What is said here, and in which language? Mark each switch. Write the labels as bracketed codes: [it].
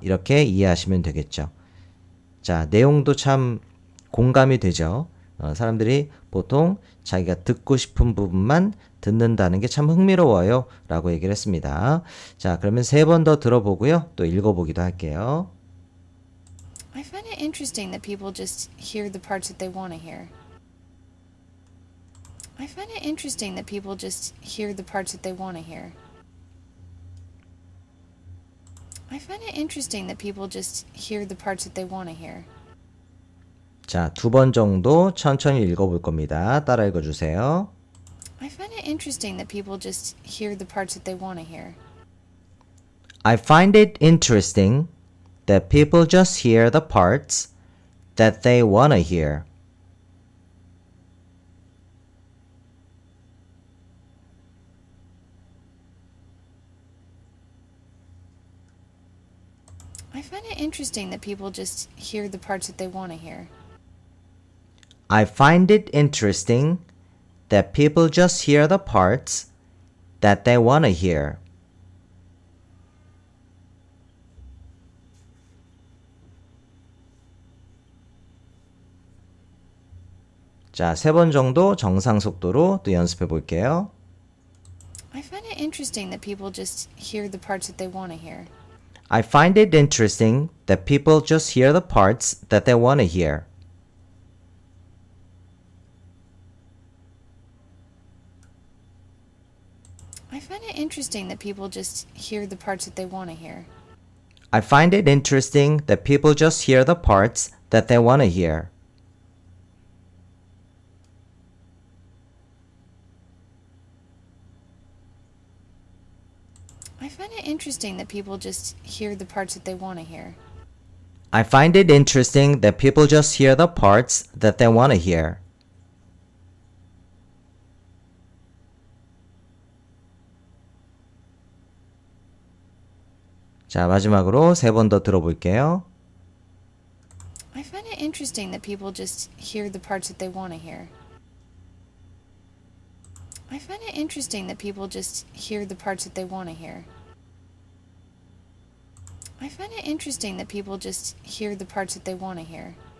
[ko] 이렇게 이해하시면 되겠죠. 자, 내용도 참 공감이 되죠. 사람들이 보통 자기가 듣고 싶은 부분만 듣는다는 게 참 흥미로워요 라고 얘기를 했습니다. 자, 그러면 3번 더 들어보고요. 또 읽어보기도 할게요. [en] I find it interesting that people just hear the parts that they want to hear. I find it interesting that people just hear the parts that they want to hear. I find it interesting that people just hear the parts that they want to hear. [ko] 자, 2번 정도 천천히 읽어볼 겁니다. 따라 읽어주세요. [en] I find it interesting that people just hear the parts that they want to hear. I find it interesting that people just hear the parts that they want to hear. I find it interesting that people just hear the parts that they want to hear. I find it interesting that people just hear the parts that they want to hear. [ko] 자, 3번 정도 정상 속도로 또 연습해 볼게요. [en] I find it interesting that people just hear the parts that they want to hear. I find it interesting that people just hear the parts that they want to hear. I find it interesting that people just hear the parts that they want to hear. I find it interesting that people just hear the parts that they want to hear. I find it interesting that people just hear the parts that they want to hear. I find it interesting that people just hear the parts that they want to hear. [ko] 자, 마지막으로 3번 더 들어볼게요. [en] I find it interesting that people just hear the parts that they want to hear. I find it interesting that people just hear the parts that they want to hear. I find it interesting that people just hear the parts that they want to hear.